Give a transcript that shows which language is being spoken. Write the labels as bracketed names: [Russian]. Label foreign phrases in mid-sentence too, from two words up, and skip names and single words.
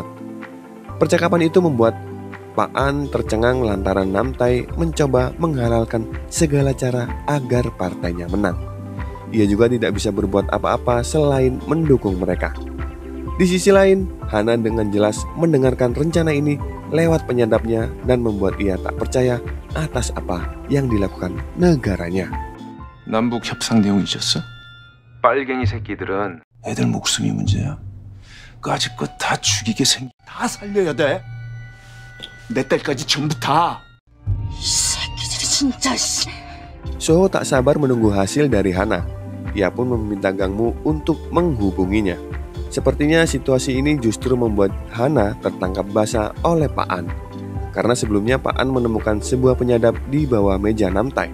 [Indonesian] Percakapan itu membuat Pak An tercengang lantaran Namtai mencoba menghalalkan segala cara agar partainya menang. Ia juga tidak bisa berbuat apa-apa selain mendukung mereka. Di sisi lain, Hana dengan jelas mendengarkan rencana ini lewat penyadapnya dan membuat ia tak percaya atas apa yang dilakukan negaranya. [Korean] 남북 협상 내용 잊었어? 빨갱이 새끼들은 애들 목숨이 문제야. 까짓것 다 죽이게 다 살려야 돼. 내 딸까지 전부 다. 이 새끼들이 진짜 씨. [Indonesian] Soho tak sabar menunggu hasil dari Hana. Ia pun meminta Gangmu untuk menghubunginya. Sepertinya situasi ini justru membuat Hana tertangkap basah oleh Pak An. Karena sebelumnya Pak An menemukan sebuah penyadap di bawah meja Namtai.